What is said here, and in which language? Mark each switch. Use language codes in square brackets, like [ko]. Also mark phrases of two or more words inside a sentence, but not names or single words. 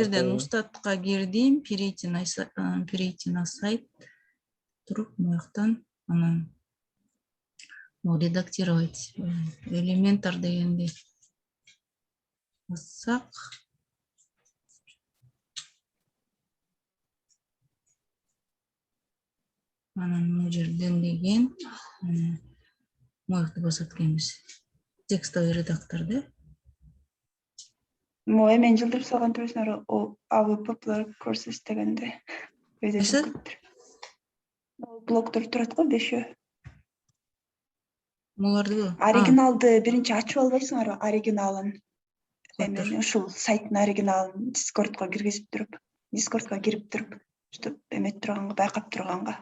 [ky] жерден устатка кирдим, [ru] перейти на сайт [ky] туруп, муяктан анан редактировать элементар дегенди бассак, анан могу жерден деген муякты басат экенбиз. [ru] Текстовый редактор да. [ky] Эмен жылдырып салган турсуңар, [en] our popular courses [ky] дегенде өйдө чыгып кетиптир. Блоктор турат го 5. Буларды Оригиналды биринчи ачып албайсыңарбы, оригиналын. Эмени ушул сайттын оригиналын Discordко кирип туруп, чтобы эметип турганга, байкап турганга.